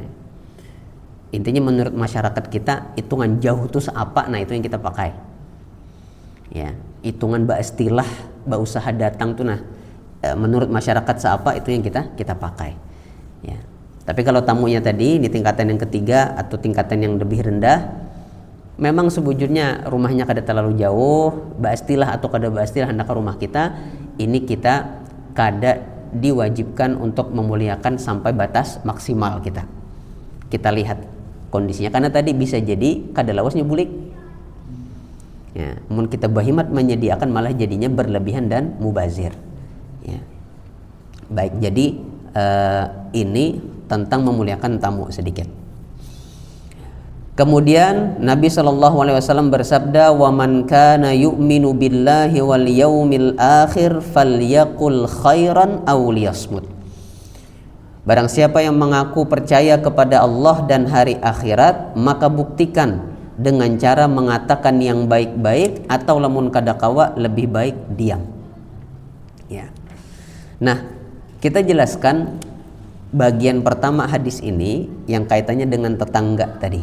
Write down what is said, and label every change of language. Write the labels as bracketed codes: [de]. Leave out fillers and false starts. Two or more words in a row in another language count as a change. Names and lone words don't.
[id] Intinya menurut masyarakat kita hitungan jauh itu seapa, nah itu yang kita pakai. Ya, hitungan istilah, usaha datang tuh nah menurut masyarakat seapa itu yang kita pakai. Ya. Tapi kalau tamunya tadi di tingkatan yang ketiga atau tingkatan yang lebih rendah, memang sebujurnya rumahnya kada terlalu jauh, istilah atau kada istilah hendak ke rumah kita, ini kita kada diwajibkan untuk memuliakan sampai batas maksimal kita. Kita lihat kondisinya, karena tadi bisa jadi kada lawasnya bulik. [bjn] Ya, mun kita bahimat menyediakan malah jadinya berlebihan dan mubazir. [id] Ya. Baik, jadi ini tentang memuliakan tamu sedikit. Kemudian Nabi SAW bersabda, [ar] "ومن كان يؤمن بالله واليوم الآخر فليقل خيرا أو ليصمت." [id] Barang siapa yang mengaku percaya kepada Allah dan hari akhirat, maka buktikan dengan cara mengatakan yang baik-baik atau lamun kadakawa lebih baik diam. Ya. Nah, kita jelaskan bagian pertama hadis ini yang kaitannya dengan tetangga tadi.